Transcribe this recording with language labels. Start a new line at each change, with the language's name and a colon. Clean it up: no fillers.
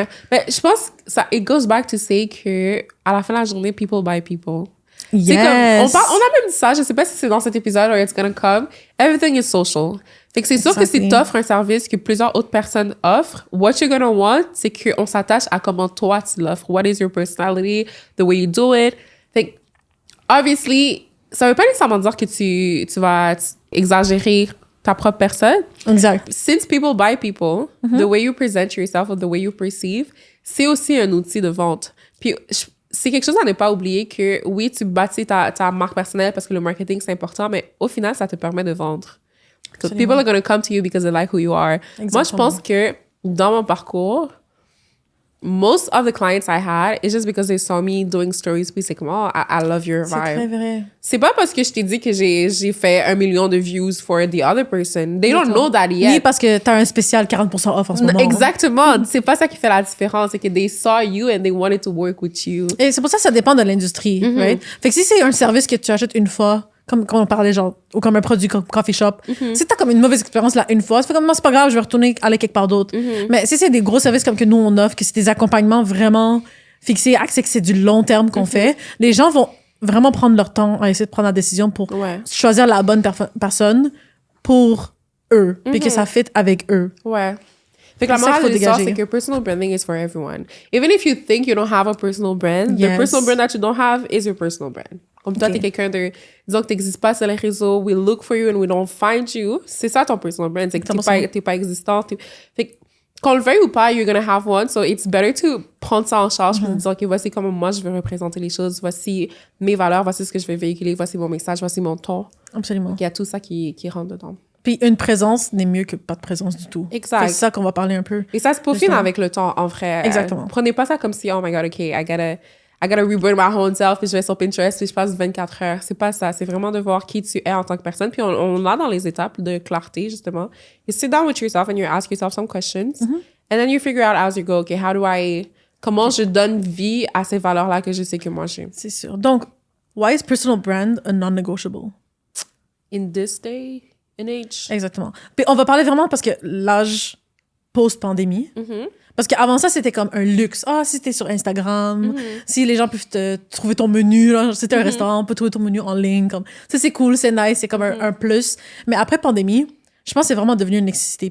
French: Ouais. Mais je pense que ça,
English: it goes back to say
French: que à la fin de la journée,
English: people buy people. Yes.
French: Comme, on a même dit ça, je sais pas si c'est dans cet épisode
English: or it's gonna come. Everything is social.
French: Fait que c'est sûr que si t'offres un service que plusieurs autres personnes offrent,
English: what you're gonna want,
French: c'est qu'on s'attache à comment toi tu l'offres.
English: What is your personality, the way you do it.
French: Fait que, obviously, ça veut pas nécessairement dire que tu vas exagérer ta propre personne. Exact.
English: Since people buy people, the way you present yourself or the way you perceive,
French: c'est aussi un outil de vente. Puis, c'est quelque chose à ne pas oublier que oui, tu bâtis ta marque personnelle parce que le marketing, c'est important, mais au final, ça te permet de vendre.
English: People are going to come to you because they like who you are.
French: Exactement. Moi, je pense que dans mon parcours,
English: most of the clients I had, it's just because they saw me doing stories,
French: puis c'est comme,
English: oh, I love your
French: C'est très
English: vibe.
French: vrai. C'est pas parce que je t'ai dit que j'ai fait 1 million de views
English: for the other person. They don't know that yet.
French: Ni parce que t'as un spécial 40% off en ce moment. Exactement. C'est pas ça qui fait la différence. C'est que
English: they saw you and they wanted to work with you.
French: Et c'est pour ça que ça dépend de l'industrie, right? Fait que si c'est un service que tu achètes une fois, comme on parlait, genre, ou comme un produit comme coffee shop, si t'as comme une mauvaise expérience là une fois, ça fait comme, moi, c'est pas grave, je vais retourner aller quelque part d'autre. Mais si c'est des gros services comme que nous, on offre, que c'est des accompagnements vraiment fixés, axés, que c'est du long terme qu'on fait, les gens vont vraiment prendre leur temps à essayer de prendre la décision pour choisir la bonne personne pour eux, puis que ça fit avec eux. Ouais. Fait que la morale de l'histoire, c'est que
English: personal branding is for everyone. Even if you think you don't have a personal brand, the personal brand that you don't have is your personal brand.
French: Comme toi, t'es quelqu'un de... Disons que t'existes pas sur les réseaux,
English: we look for you and we don't find you.
French: C'est ça ton personal brand. C'est que t'es pas existant. Fait que, qu'on le veuille ou pas,
English: you're gonna have one. So it's better to
French: prendre ça en charge pour dire, OK, voici comment moi je veux représenter les choses. Voici mes valeurs, voici ce que je vais véhiculer, voici mon message, voici mon ton. Absolument. Il y a tout ça qui rentre dedans. Puis une présence n'est mieux que pas de présence du tout. Exact. C'est ça qu'on va parler un peu. Et ça se peaufine avec le temps, en vrai. Exactement. Prenez pas ça comme si, oh my God,
English: OK, I gotta rebrand my whole self,
French: puis je vais sur Pinterest, puis je passe 24 heures. C'est pas ça. C'est vraiment de voir qui tu es en tant que personne. Puis on l'a dans les étapes de clarté, justement.
English: You sit down with yourself and you ask yourself some questions. And then you figure out as you go,
French: OK, comment je donne vie à ces valeurs-là que je sais que moi j'ai. C'est sûr.
English: Donc, why is personal brand a non-negotiable? In this day and age.
French: Exactement. Puis on va parler vraiment parce que l'âge post-pandémie. Parce qu'avant ça, c'était comme un luxe. Ah, si t'es sur Instagram, si les gens peuvent te trouver ton menu, là, si t'es un restaurant, on peut trouver ton menu en ligne. Comme, ça, c'est cool, c'est nice, c'est comme un plus. Mais après pandémie, je pense que c'est vraiment devenu une nécessité.